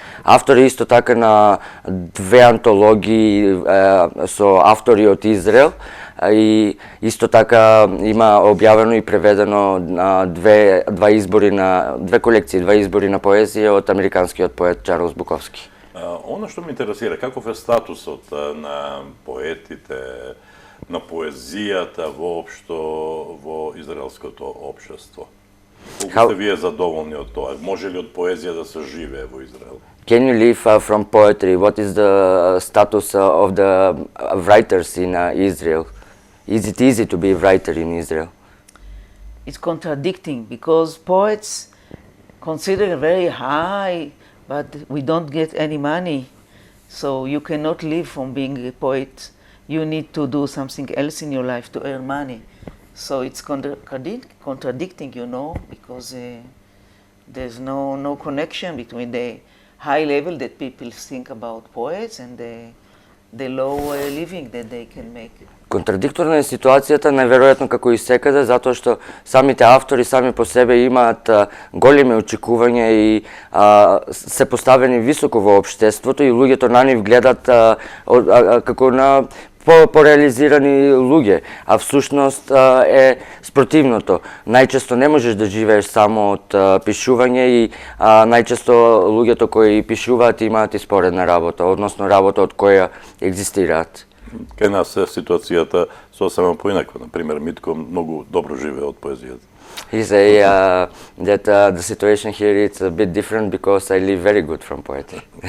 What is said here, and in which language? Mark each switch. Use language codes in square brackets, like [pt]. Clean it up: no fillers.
[mk] Автор е исто така на 2 антологии со автори од Израел и исто така има објавено и преведено на 2 колекции, 2 избори на поезија од американскиот поет Чарлс Буковски. Оно што ме интересира, каков е статусот на поетите, на поезијата воопшто во израелското општество? Колку сте вие задоволни од тоа? Може ли од поезија да се живее во Израел? [en] Can you live from poetry? What is the status of the writers in Israel? Is it easy to be a writer in Israel? It's contradicting because poets consider very high, but we don't get any money. So you cannot live from being a poet. You need to do something else in your life to earn money. So it's contradicting, you know, because there's no connection between the high level that people think about poets and the low living that they can make. [mk] Контрадикторна е ситуацијата, најверојатно како и секаде, затоа што самите автори сами по себе имаат големи очекувања и се поставени високо во општеството и луѓето на нив гледат како на пореализирани луѓе, а всушност е спротивното. Најчесто не можеш да живееш само од пишување и најчесто луѓето кои пишуваат имаат и споредна работа, односно работа од која екзистираат. Кај нас е ситуацијата сосема поинаква. Например, Митко многу добро живее од поезијата. [en] He say that the situation here is a bit different because I live very good from poetry.